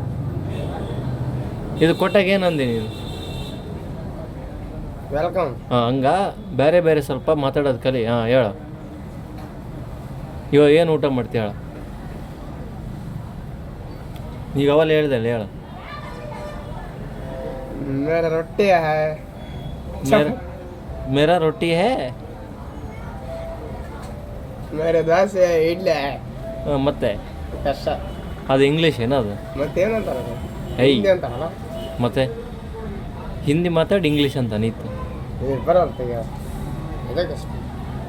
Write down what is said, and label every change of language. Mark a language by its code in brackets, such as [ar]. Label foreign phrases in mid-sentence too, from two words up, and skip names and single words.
[kn] ಇದು ಕೊಟ್ಟಾಗ ಏನಂದಿ ನೀನು? ವೆಲ್ಕಮ್. ಹಾಂ ಹಂಗ ಬೇರೆ ಬೇರೆ ಸ್ವಲ್ಪ ಮಾತಾಡೋದು ಕಲಿ. ಹಾಂ ಹೇಳು. ಇವಾಗ ಏನು ಊಟ ಮಾಡ್ತೀಯ ಹೇಳು. ಈಗ ಅವಲ್ಲ ಹೇಳ್ದಲ್ಲ ಹೇಳು. [hi] मेरा रोटी है. मेरा रोटी है. [kn] मेरे ದೋಸೆ ಇಡ್ಲಿ. ಮತ್ತೆ ಕಷ್ಟ. ಅದು ಇಂಗ್ಲೀಷ್ ಏನದು? ಮತ್ತೇನಂತಾರ? ಹಿಂದಿ ಅಂತಾರಲ್ಲ. ಮತ್ತೆ ಹಿಂದಿ ಮಾತಾಡಿ ಇಂಗ್ಲೀಷ್ ಅಂತ ನೀತು ಬರೋರ್ತಿಗೆ ಇದೇ ಕಷ್ಟ.